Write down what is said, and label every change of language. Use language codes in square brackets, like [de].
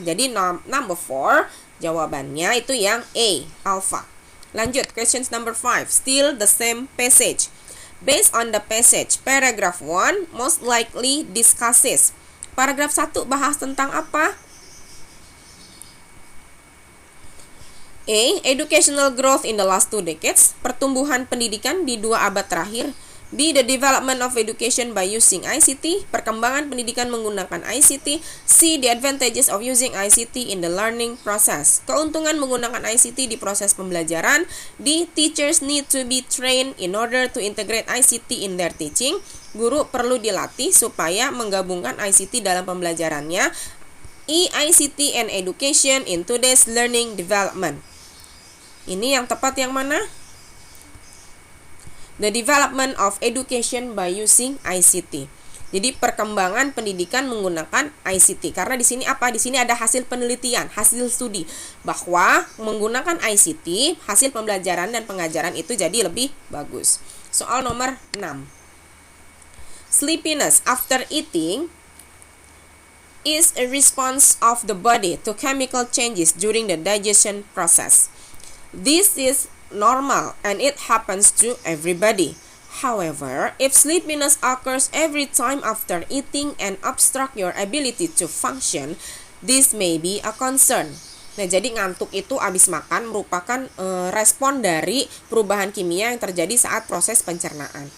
[id] Jadi number 4 jawabannya itu yang A, alpha. [en] Lanjut, questions number 5. Still the same passage. Based on the passage, paragraph 1 most likely discusses. [id] Paragraf 1 bahas tentang apa? [en] A. Educational growth in the last 2 decades. [id] Pertumbuhan pendidikan di 2 abad terakhir. [en] B. The development of education by using ICT. [id] Perkembangan pendidikan menggunakan ICT. [en] C. The advantages of using ICT in the learning process. [id] Keuntungan menggunakan ICT di proses pembelajaran. D. [en] Teachers need to be trained in order to integrate ICT in their teaching. [id] Guru perlu dilatih supaya menggabungkan ICT dalam pembelajarannya. E. [en] ICT and education in today's learning development. [id] Ini yang tepat yang mana? [en] The development of education by using ICT. [id] Jadi perkembangan pendidikan menggunakan ICT. Karena di sini apa? Di sini ada hasil penelitian, hasil studi bahwa menggunakan ICT, hasil pembelajaran dan pengajaran itu jadi lebih bagus. Soal nomor 6. [en] Sleepiness after eating is a response of the body to chemical changes during the digestion process. This is normal and it happens to everybody. However, if sleepiness occurs every time after eating and obstruct your ability to function, this may be a concern. [id] Nah, jadi ngantuk itu abis makan merupakan respon dari perubahan kimia yang terjadi saat proses pencernaan.